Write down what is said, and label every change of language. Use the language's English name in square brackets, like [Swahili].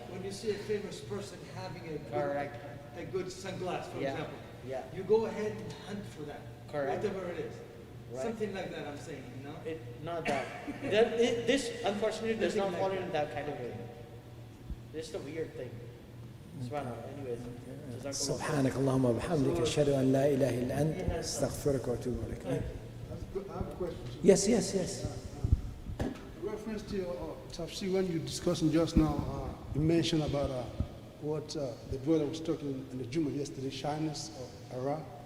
[English] when you see a famous person having Correct. a good sunglass, for Yeah. example, Yeah. you go ahead and hunt for that. Correct. Whatever it is. Right. Something like that I'm saying, Not that. This unfortunately does not fall into that kind of way. This is the weird thing. Subhanallah. Anyways. Jazakallah. [Arabic] سبحانك اللهم وبحمدك أشهد أن لا إله إلا أنت أستغفرك وأتوب إليك. [English] I have a question. Yes. Reference to your tafsir, when you discussing just now, you mentioned about what the brother was talking in the Jummah yesterday, shyness or Ara.